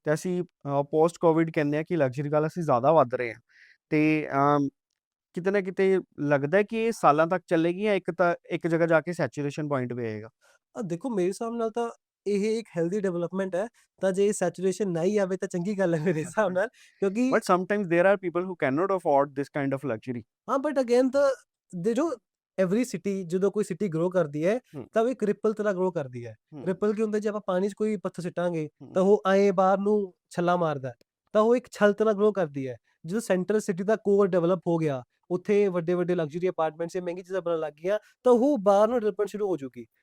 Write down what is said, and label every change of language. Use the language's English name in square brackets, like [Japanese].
[Punjabi] ਤੇ ਅਸੀਂ post Covid ਕਹਿੰਦੇ ਆ ਕਿ ਲਗਜ਼ਰੀ ਵੱਲ ਅਸੀਂ ਜ਼ਿਆਦਾ ਵੱਧ ਰਹੇ ਹਾਂ, ਤੇ ਕਿਤੇ ਨਾ ਕਿਤੇ ਲੱਗਦਾ ਹੈ ਕਿ ਇਹ ਸਾਲਾਂ ਤੱਕ ਚੱਲੇਗੀ ਜਾਂ ਇੱਕ ਜਗ੍ਹਾ ਜਾ ਕੇ ਸੈਚੂਰੇਸ਼ਨ ਪੁਆਇੰਟ ਵੀ ਆਏਗਾ? ਦੇਖੋ ਮੇਰੇ ਹਿਸਾਬ ਨਾਲ ਤਾਂ ਇਹ ਇੱਕ ਹੈਲਦੀ ਡਿਵੈਲਪਮੈਂਟ ਹੈ, ਤਾਂ ਜੇ ਸੈਚੁਰੇਸ਼ਨ ਨਾ ਹੀ ਆਵੇ ਤਾਂ ਚੰਗੀ ਗੱਲ ਹੈ ਮੇਰੇ ਹਿਸਾਬ ਨਾਲ, ਕਿਉਂਕਿ [English] But sometimes there are people who cannot afford this kind of luxury. [Punjabi] ਹਾਂ, ਬਟ ਅਗੇਨ ਤਾਂ ਜੋ ਐਵਰੀ ਸਿਟੀ, ਜਦੋਂ ਕੋਈ ਸਿਟੀ ਗਰੋ ਕਰਦੀ ਹੈ हुँ, ਤਾਂ ਉਹ ਇੱਕ ਰਿਪਲ ਤਰ੍ਹਾਂ ਗਰੋ ਕਰਦੀ ਹੈ। हुँ, ਰਿਪਲ ਕੀ ਹੁੰਦਾ? ਜੇ ਆਪਾਂ ਪਾਣੀ 'ਚ ਕੋਈ ਪੱਥਰ ਸਿੱਟਾਂਗੇ हुँ, ਤਾਂ ਉਹ ਆਏ ਬਾਹਰ ਨੂੰ ਛੱਲਾ ਮਾਰਦਾ ਹੈ, ਤਾਂ ਉਹ ਇੱਕ ਛੱਲ ਤਰ੍ਹਾਂ ਗਰੋ ਕਰਦੀ ਹੈ। ਜਦੋਂ ਸੈਂਟਰਲ ਸਿਟੀ ਦਾ ਕੋਰ ਡਿਵੈਲਪ ਹੋ ਗਿਆ, ਉੱਥੇ ਵੱਡੇ-ਵੱਡੇ ਲਗਜ਼ਰੀ ਅਪਾਰਟਮੈਂਟਸ ਜਾਂ ਮਹਿੰਗੀ ਚੀਜ਼ਾਂ ਬਣਨ ਲੱਗ ਗਈਆਂ, ਤਾਂ ਉਹ ਬਾਹਰ ਨੂੰ ਡਿਵੈਲਪਮੈਂਟ ਸ਼ੁਰੂ ਹੋ ਜੂਗੀ।